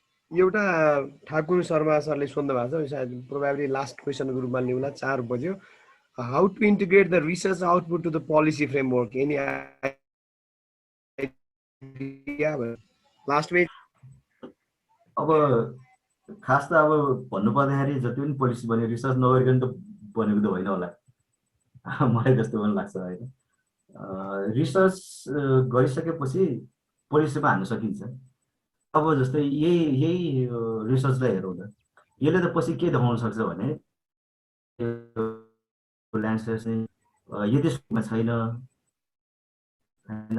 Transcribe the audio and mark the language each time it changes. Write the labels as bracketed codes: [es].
[ne] एउटा ठाकुर शर्मा सरले सोध्नु भएको छ, सायद प्रोभाब्ली लास्ट क्वेसनको रूपमा लिउँला, 4 बज्यो। [en] How to integrate the research output to the policy framework, any idea? Last way [ne] अब खास त अब भन्नुपर्दाखेरि जति पनि पोलिसी बन्यो रिसर्च नगरिकन त बनेको त होइन होला, मलाई जस्तो पनि लाग्छ होइन। रिसर्च गरिसकेपछि पोलिसीमा हाल्न सकिन्छ। अब जस्तै यही रिसर्चलाई हेरौँ त, यसले त पछि के देखाउन सक्छ भने ल्यान्डस्लाइड चाहिँ यति स्कोपमा छैन होइन।